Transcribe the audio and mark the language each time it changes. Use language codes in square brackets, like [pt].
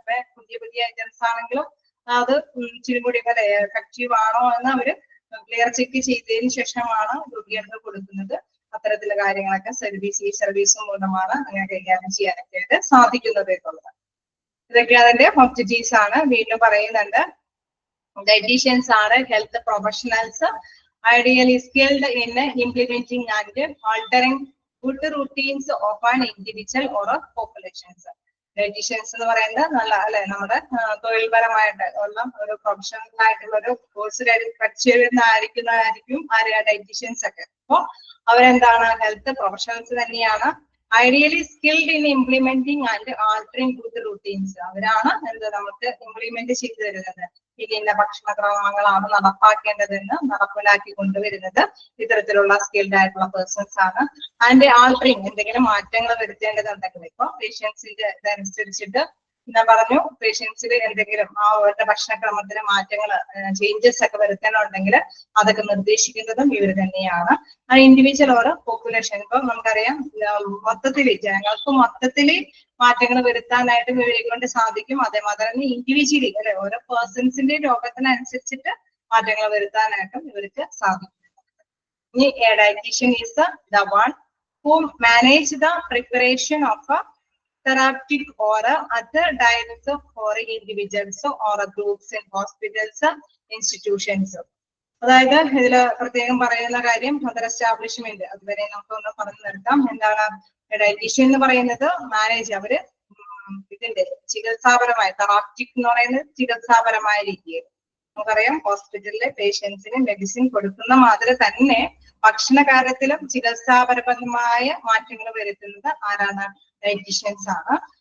[ml] അപ്പൊ പുതിയ പുതിയ ഐറ്റംസ് ആണെങ്കിലും അത് ഇച്ചിരി കൂടി എഫക്റ്റീവ് ആണോ എന്ന് അവര് ക്ലിയർ ചെക്ക് ചെയ്തതിനു ശേഷമാണ് രോഗികൾക്ക് കൊടുക്കുന്നത്. അത്തരത്തിലുള്ള കാര്യങ്ങളൊക്കെ ഈ സർവീസ് മൂലമാണ് അങ്ങനെ കൈകാര്യം ചെയ്യാനൊക്കെ ആയിട്ട് സാധിക്കുന്നത് എന്നുള്ളത്. ഇതൊക്കെ അതിന്റെ ഒബ്ജക്റ്റീവ്സ് ആണ്. വീണ്ടും പറയുന്നുണ്ട് [en] Dietitians ആണ് health professionals ideally skilled in implementing and altering food routines of an individual or populations. [ml] Dietitians എന്ന് പറയുന്നത് നല്ല അല്ലെ നമ്മുടെ തൊഴിൽപരമായിട്ട് ഉള്ള ഒരു പ്രൊഫഷണൽ ആയിട്ടുള്ള ഒരു കോഴ്സ് പഠിച്ചിരുന്നായിരിക്കും ആരെയാ ഡയറ്റീഷ്യൻസ് ഒക്കെ. അപ്പൊ അവരെന്താണ് [en] Health professionals തന്നെയാണ്. Ideally skilled in implementing and altering food routines. [ml] അവരാണ് എന്ത് നമുക്ക് ഇംപ്ലിമെന്റ് ചെയ്തു തരുന്നത്. ഇന്ന ഭക്ഷണക്രമങ്ങളാണ് നടപ്പാക്കേണ്ടതെന്ന് നടപ്പിലാക്കി കൊണ്ടുവരുന്നത് ഇത്തരത്തിലുള്ള സ്കിൽഡ് ആയിട്ടുള്ള പേഴ്സൺസ് ആണ്. ആൻഡ് ആൾട്ടറിങ് എന്തെങ്കിലും മാറ്റങ്ങൾ വരുത്തേണ്ടതുണ്ടെങ്കിൽ ഇപ്പൊ പേഷ്യൻസിന്റെ ഇതനുസരിച്ചിട്ട് ഞാൻ പറഞ്ഞു പേഷ്യൻസിൽ എന്തെങ്കിലും അവരുടെ ഭക്ഷണക്രമത്തിന് മാറ്റങ്ങൾ ചേഞ്ചസ് ഒക്കെ വരുത്താനുണ്ടെങ്കിൽ അതൊക്കെ നിർദ്ദേശിക്കുന്നതും ഇവർ തന്നെയാണ്. ആ ഇൻഡിവിജ്വൽ ഓരോ പോപ്പുലേഷൻ ഇപ്പൊ നമുക്കറിയാം മൊത്തത്തില് ജനങ്ങൾക്ക് മൊത്തത്തില് മാറ്റങ്ങൾ വരുത്താനായിട്ടും ഇവരെ കൊണ്ട് സാധിക്കും. അതേമാതിരി തന്നെ ഇൻഡിവിജ്വലി അല്ലെ ഓരോ പേഴ്സൺസിന്റെ രോഗത്തിനനുസരിച്ചിട്ട് മാറ്റങ്ങൾ വരുത്താനായിട്ടും ഇവർക്ക് സാധിക്കും. ഇനി [en] Dietitian is the one who manage the preparation of a therapeutic or other diets for individuals or groups in hospitals, institutions. [ml] അതായത് ഇതില് പ്രത്യേകം പറയുന്ന കാര്യം അതർ എസ്റ്റാബ്ലിഷ്മെന്റ്, അതുവരെ നമുക്കൊന്ന് പറഞ്ഞു നിർത്താം. എന്താണ് ഡയറ്റീഷ്യൻ എന്ന് പറയുന്നത്? മാനേജ്, അവര് ഇതിന്റെ ചികിത്സാപരമായ തെറാപ്റ്റിക് എന്ന് പറയുന്നത് ചികിത്സാപരമായ രീതിയിൽ നമുക്കറിയാം ഹോസ്പിറ്റലിലെ പേഷ്യൻസിന് മെഡിസിൻ കൊടുക്കുന്ന മാതിരി തന്നെ ഭക്ഷണ കാര്യത്തിലും ചികിത്സാപരമായ മാറ്റങ്ങൾ വരുത്തുന്നത് ആരാണ്? ഡയറ്റീഷ്യൻസ് ആണ്.